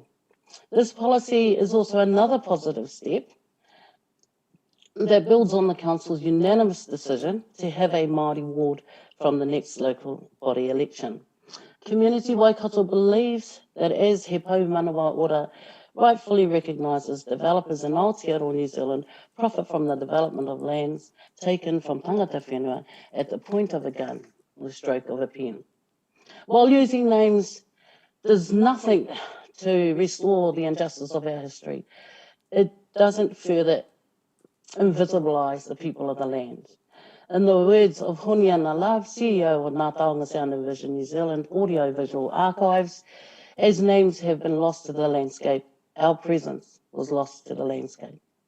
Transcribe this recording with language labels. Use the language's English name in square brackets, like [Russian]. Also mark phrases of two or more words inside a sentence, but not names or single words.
[English] This policy is also another positive step that builds on the Council's unanimous decision to have a Māori ward from the next local body election. Community Waikato believes that as He Pau Manawa Ora rightfully recognises developers in Aotearoa New Zealand profit from the development of lands taken from [Māori] tangata whenua [English] at the point of a gun or stroke of a pen. While using names does nothing to restore the injustice of our history, it doesn't further invisibilise the people of the land. In the words of Honiana Love, CEO of Ngā Taonga Sound and Vision New Zealand Audiovisual Archives, as names have been lost to the landscape, our presence was lost to the landscape.